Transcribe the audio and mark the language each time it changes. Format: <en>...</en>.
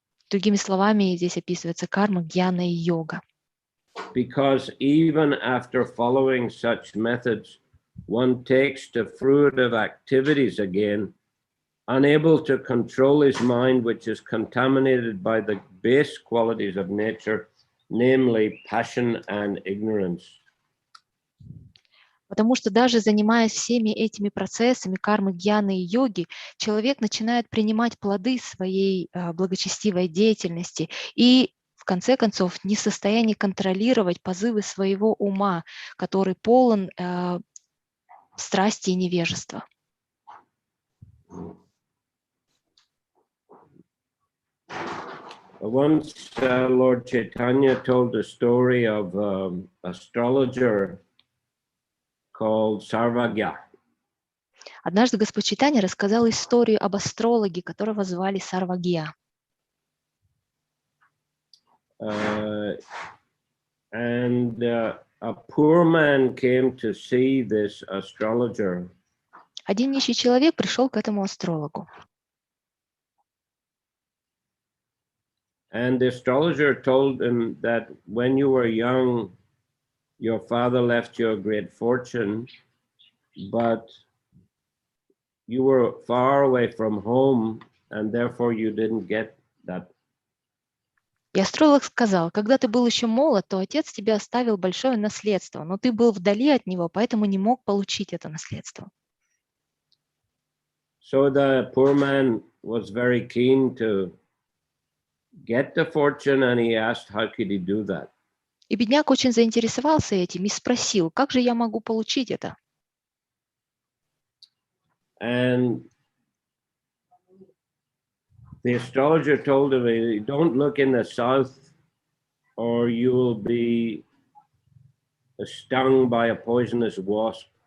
<ru>Другими словами, здесь описывается карма, гьяна и йога.</ru> <en>Because even after following such methods, one takes to fruitive activities again, unable to control his mind, which is contaminated by the base qualities of nature, namely passion and ignorance.</en> <ru>Потому что даже занимаясь всеми этими процессами кармы, гьяны и йоги, человек начинает принимать плоды своей благочестивой деятельности и, в конце концов, не в состоянии контролировать позывы своего ума, который полон страсти и невежества.</ru> <en>Once Lord Chaitanya told the story of an astrologer called Sarvagya.</en> <ru>Однажды Господь Чайтанья рассказал историю об астрологе, которого звали Сарвагья.</ru> <en>And a poor man came to see this astrologer.</en> <ru>Один нищий человек пришел к этому астрологу.</ru> <en>And the astrologer told him that when you were young, your father left you a great fortune, but you were far away from home, and therefore you didn't get that.</en> <ru>И астролог сказал, когда ты был еще молод, то отец тебе оставил большое наследство, но ты был вдали от него, поэтому не мог получить это наследство.</ru> <en>So the poor man was very keen to get the fortune, and he asked how could he do that.</en> <ru>И бедняк очень заинтересовался этим и спросил, как же я могу получить это?</ru> <en>And the astrologer told him, don't look in the south or you will be stung by a poisonous wasp.</en>